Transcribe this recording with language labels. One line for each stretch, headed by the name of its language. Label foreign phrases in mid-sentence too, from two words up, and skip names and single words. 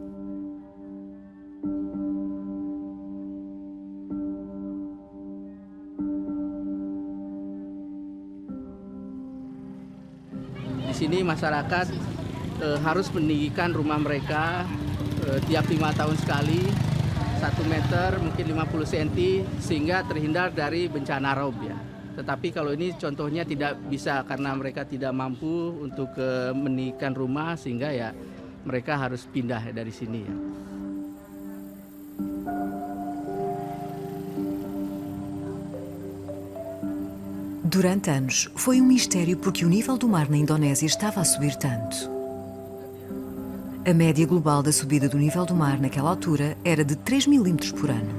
Indonesian: Di sini masyarakat harus meninggikan rumah mereka tiap 5 tahun sekali, 1 meter mungkin 50 cm sehingga terhindar dari bencana rob ya. Tetapi kalau ini contohnya tidak bisa karena mereka tidak mampu untuk meninggikan rumah sehingga ya mereka harus pindah dari sini ya.
Portuguese: Durante anos, foi mistério porque o nível do mar na Indonésia estava a subir tanto. A média global da subida do nível do mar naquela altura era de 3 milímetros por ano.